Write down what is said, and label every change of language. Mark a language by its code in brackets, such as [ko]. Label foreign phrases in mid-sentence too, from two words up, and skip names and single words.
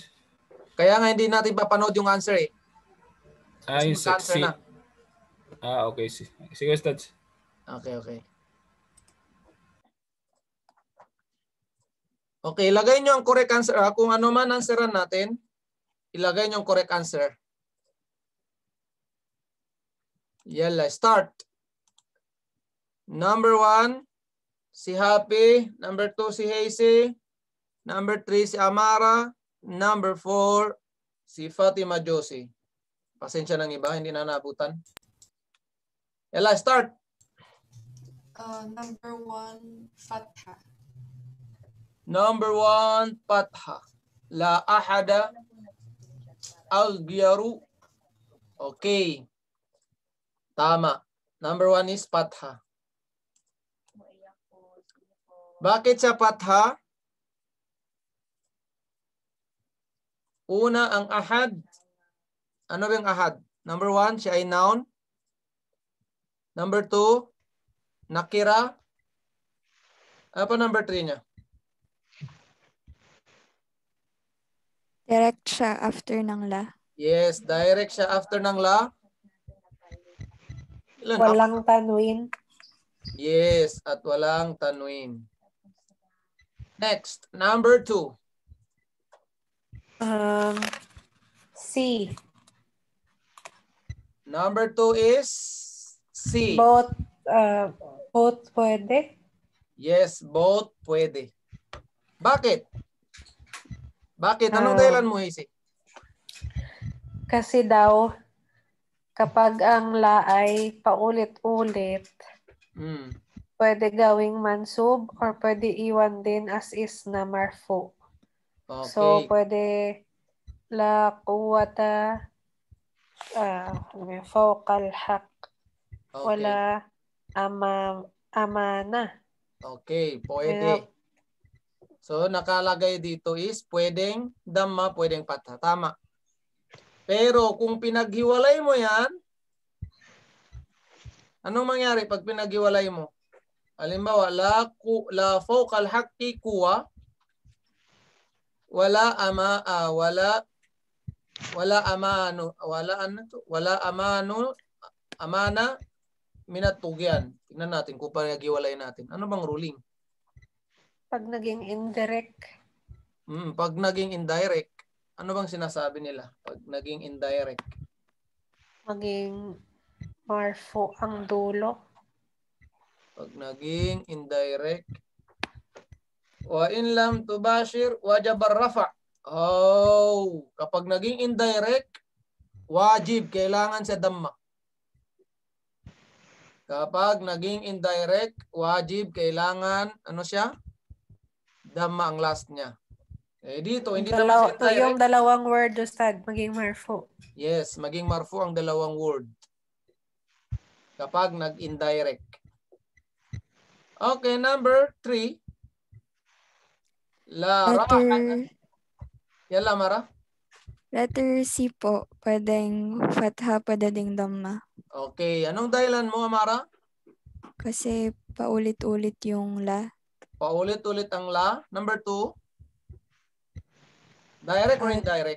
[tl] Kaya nga hindi natin papanood yung answer eh. Yung Mag-answer sexy. na. Okay. Sige, Ustads. Okay. Okay, ilagay nyo ang [en] correct answer. [tl] Kung ano man answeran natin, ilagay nyo ang [en] correct answer. [tl] Yalla, start. Number 1, si Happy. Number 2, si Hazy. Number 3, si Amara. Number 4, si Fatima Josie. Pasensya ng iba, hindi na naabutan. Yalla, start. Number 1, Fatha. Number 1, Fatha. [ar] لا أحد الغيرو. [tl] Okay. Tama. [en] Number 1 is Fatha. [tl] Bakit sa [en] Fatha? [tl] Una, ang ahad. Ano ba yung ahad? Number 1, siya ay noun. Number 2, nakira. Ano pa number 3 niya? Direct siya after ng la. Yes, direct siya after ng la. Ilan? Walang tanwin. Yes, at walang tanwin. Next, number 2. C. [en] Number 2 is C. [tl] Both pwede. [en] Yes, both [tl] pwede. Bakit? Bakit? Anong dahilan mo, Hazy? Kasi daw, kapag ang la ay paulit-ulit, pwede gawing mansub or pwede iwan din [en] as is [tl] na marfu. Okay. [ar] So, pwede لا قوة فوق الحق. [tl] Okay. [ar] ولا أمانة. [tl] Okay, pwede. So, nakalagay dito is pwedeng dhamma, pwedeng patha. Tama. Pero kung pinaghiwalay mo yan, Anong mangyari pag pinaghiwalay mo? Halimbawa, [ar] لا فوق الحق قوة، ولا أمانة من الطغيان. [tl] Tingnan natin kung pinaghiwalay natin. Ano bang ruling? Pag naging indirect. Pag naging indirect, ano bang sinasabi nila? Pag naging indirect. Maging marfu ang dulo. Pag naging indirect, [ar] وإن لم تباشر وجب الرفع. [tl] Oh, kapag naging indirect, wajib, kailangan sa damma. Kapag naging indirect, wajib, kailangan, ano siya? Damma ang last niya. Eh dito, hindi naman sa indirect. Yung dalawang word, Ustad, maging marfu. Yes, maging marfu ang dalawang word. Kapag nag-indirect. Okay, number 3. [ar] لا رباحان. يلا، Mara? [tl] Letter C po. Pwedeng fatha, pwede ding damma. Okay, anong dahilan mo, Amara? Kasi paulit-ulit yung la. Paulit-ulit ang la. Number 2. [en] Direct or indirect?